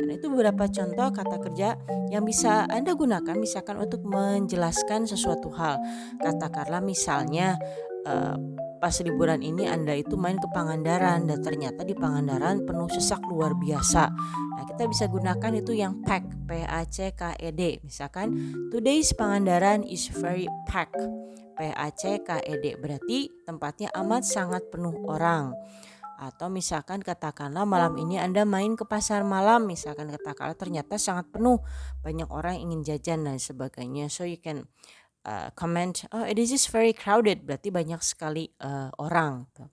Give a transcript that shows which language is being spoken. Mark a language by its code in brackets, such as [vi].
[id] Nah, itu beberapa contoh kata kerja yang bisa Anda gunakan misalkan untuk menjelaskan sesuatu hal. Katakanlah misalnya eh, pas liburan ini Anda itu main ke Pangandaran dan ternyata di Pangandaran penuh sesak luar biasa. Nah, kita bisa gunakan itu yang pack, P-A-C-K-E-D. [en] Misalkan today's Pangandaran is very packed. [id] P-A-C-K-E-D berarti tempatnya amat sangat penuh orang. Atau misalkan katakanlah malam ini Anda main ke pasar malam, misalkan katakanlah ternyata sangat penuh, banyak orang ingin jajan dan sebagainya. [en] So you can comment, oh it is very crowded, [id] berarti banyak sekali orang.